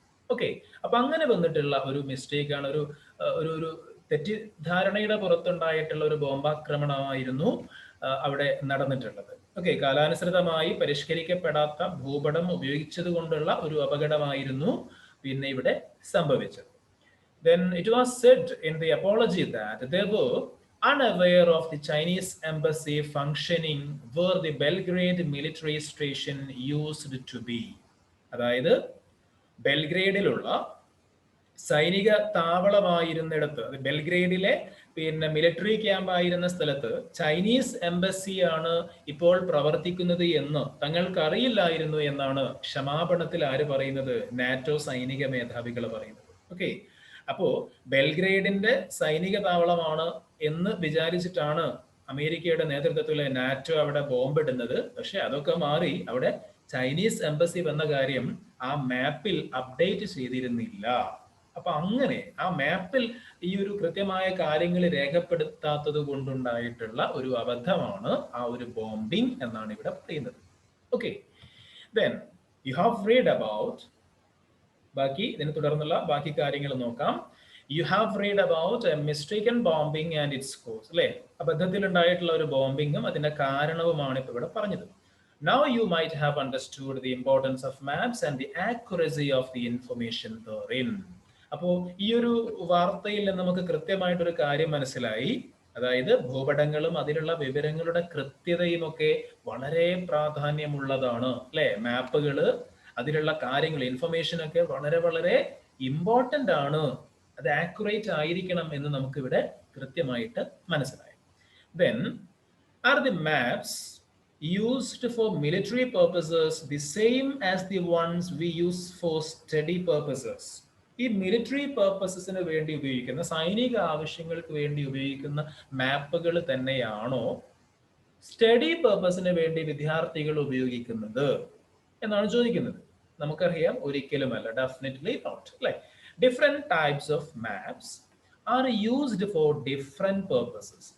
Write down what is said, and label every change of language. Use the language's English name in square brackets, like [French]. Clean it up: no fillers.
[Malayalam] Okay, അപ്പൊ അങ്ങനെ വന്നിട്ടുള്ള ഒരു മിസ്റ്റേക്ക് ആണ്, ഒരു തെറ്റിദ്ധാരണയുടെ പുറത്തുണ്ടായിട്ടുള്ള ഒരു ബോംബാക്രമണമായിരുന്നു അവിടെ നടന്നിട്ടുള്ളത്. ഓക്കെ, കാലാനുസൃതമായി പരിഷ്കരിക്കപ്പെടാത്ത ഭൂപടം ഉപയോഗിച്ചത് കൊണ്ടുള്ള ഒരു അപകടമായിരുന്നു പിന്നെ ഇവിടെ സംഭവിച്ചത്. [English] Then it was said in the apology that they were unaware of the Chinese embassy functioning where the Belgrade military station used to be. [Malayalam] അതായത് ബെൽഗ്രേഡിലുള്ള സൈനിക താവളമായിരുന്നിടത്ത്, ബെൽഗ്രേഡിലെ പിന്നെ മിലിറ്ററി ക്യാമ്പ് ആയിരുന്ന സ്ഥലത്ത് ചൈനീസ് എംബസിയാണ് ഇപ്പോൾ പ്രവർത്തിക്കുന്നത് എന്ന് തങ്ങൾക്ക് അറിയില്ലായിരുന്നു എന്നാണ് ക്ഷമാപണത്തിൽ ആര് പറയുന്നത്? നാറ്റോ സൈനിക മേധാവികൾ പറയുന്നത്. ഓക്കെ, അപ്പോ ബെൽഗ്രേഡിന്റെ സൈനിക താവളമാണ് എന്ന് വിചാരിച്ചിട്ടാണ് അമേരിക്കയുടെ നേതൃത്വത്തിലെ നാറ്റോ അവിടെ ബോംബിടുന്നത്. പക്ഷെ അതൊക്കെ മാറി അവിടെ ചൈനീസ് എംബസി വന്ന കാര്യം ആ മാപ്പിൽ അപ്ഡേറ്റ് ചെയ്തിരുന്നില്ല. അപ്പൊ അങ്ങനെ ആ മാപ്പിൽ ഈ ഒരു കൃത്യമായ കാര്യങ്ങൾ രേഖപ്പെടുത്താത്തത് കൊണ്ടുണ്ടായിട്ടുള്ള ഒരു അബദ്ധമാണ് ആ ഒരു ബോംബിംഗ് എന്നാണ് ഇവിടെ പറയുന്നത്. Okay, [English] then you have read about [Malayalam] ബാക്കി ഇതിനെ തുടർന്നുള്ള ബാക്കി കാര്യങ്ങൾ നോക്കാം. [English] You have read about a mistaken bombing and its cause, അല്ലേ? [Malayalam] അബദ്ധത്തിൽ ഉണ്ടായിട്ടുള്ള ഒരു ബോംബിങ്ങും അതിന്റെ കാരണവുമാണ് ഇപ്പൊ ഇവിടെ പറഞ്ഞത്. [English] Now you might have understood the importance of maps and the accuracy of the information therein. [Malayalam] അപ്പോൾ ഈ ഒരു വാർത്തയിൽ നിന്ന് നമുക്ക് കൃത്യമായിട്ടൊരു കാര്യം മനസ്സിലായി. അതായത് ഭൂപടങ്ങളും അതിലുള്ള വിവരങ്ങളുടെ കൃത്യതയും ഒക്കെ വളരെ പ്രാധാന്യമുള്ളതാണ്, അല്ലെ? മാപ്പുകള്, അതിലുള്ള കാര്യങ്ങൾ, ഇൻഫർമേഷൻ ഒക്കെ വളരെ വളരെ ഇമ്പോർട്ടന്റ് ആണ്. അത് ആക്യുറേറ്റ് ആയിരിക്കണം എന്ന് നമുക്ക് ഇവിടെ കൃത്യമായിട്ട് മനസ്സിലായി. [English] Then are the maps used for military purposes the same as the ones we use for study purposes? [Malayalam] ഈ മിലിറ്ററി പർപ്പസസിന് വേണ്ടി ഉപയോഗിക്കുന്ന, സൈനിക ആവശ്യങ്ങൾക്ക് വേണ്ടി ഉപയോഗിക്കുന്ന മാപ്പുകൾ തന്നെയാണോ സ്റ്റഡി പർപ്പസിന് വേണ്ടി വിദ്യാർത്ഥികൾ ഉപയോഗിക്കുന്നത് എന്നാണ് ചോദിക്കുന്നത്. നമുക്കറിയാം, ഒരിക്കലുമല്ല, [English] Definitely not, അല്ലെ? Different types of maps are used for different purposes.